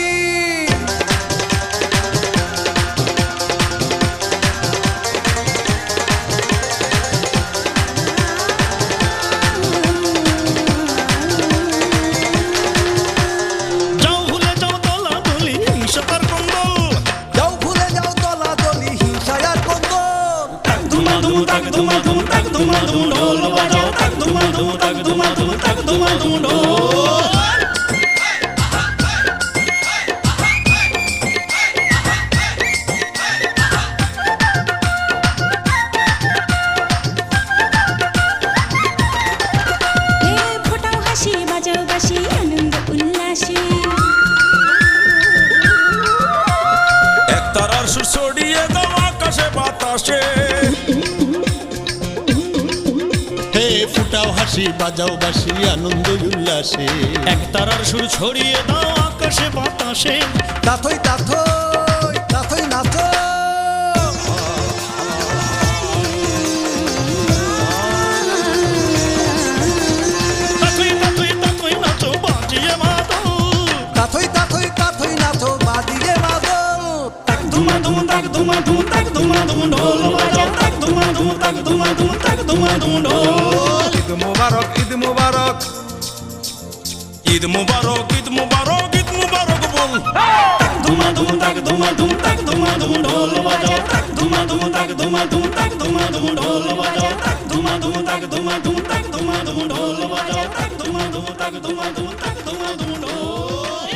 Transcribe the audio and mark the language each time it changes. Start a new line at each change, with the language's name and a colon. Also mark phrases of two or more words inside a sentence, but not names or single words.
Bangla: যাও ভুলে যাও দলাদলি হিংসার কন্দল। যাও ভুলে যাও দলাদলি হিংসায়ার কন্দল। তাক ধুমা ধুম তাক ধুমা ধুম তাক ধুমা ধুম ঢোল বাজাও তাক ধুমা ধুম তাক ধুমা ধুম তাক ধুমা ধুম ঢোল। হে ফোটাও হাসি বাজাও বাঁশি আনন্দ উল্লাসে। একতারার সুর ছড়িয়ে দাও আকাশে বাতাসে। হে ফুটাও হাসি বাজাও বাঁশি আনন্দ উল্লাসে। একতারার সুর ছড়িয়ে দাও আকাশে বাতাসে। তাথই তাথই তাথই নাচো, তাথই তাথই তাথই নাচো বাজিয়ে মাদল। তাথই তাথই তাথই নাচো বাজিয়ে মাদল। তাক ধুমা ধুম তাক ধুমা ধুম তাক ধুমা ধুম ঢোল বাজাও তাক ধুমা ধুম তাক ধুমা ধুম তাক ধুমা ধুম ঢোল।
Arabic: عيد مبارك عيد مبارك, عيد مبارك عيد مبارك عيد مبارك বল।
Bangla: তাক ধুমা ধুম তাক ধুমা ধুম তাক ধুমা ধুম ঢোল বাজাও তাক ধুমা ধুম তাক ধুমা ধুম তাক ধুমা ধুম ঢোল বাজাও তাক ধুমা ধুম তাক ধুমা ধুম তাক ধুমা ধুম ঢোল বাজাও তাক ধুমা ধুম তাক ধুমা ধুম তাক ধুমা ধুম ঢোল।